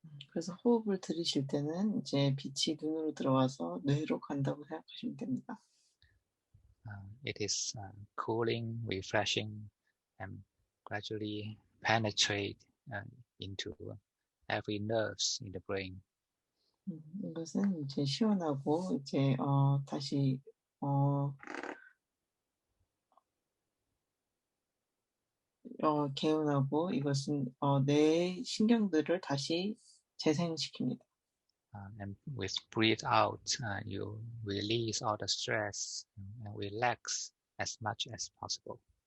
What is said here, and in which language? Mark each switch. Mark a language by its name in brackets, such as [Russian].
[Korean] 그래서 호흡을 들이실 때는 이제 빛이 눈으로 들어와서 뇌로 간다고 생각하시면 됩니다. [English] It is cooling, refreshing, and gradually penetrate into every nerves in the brain. [Korean] 이것은 이제 시원하고 이제 다시 개운하고 이것은 뇌의 신경들을 다시 재생시킵니다. [English] And with breathe out, you release all the stress and relax as much as possible.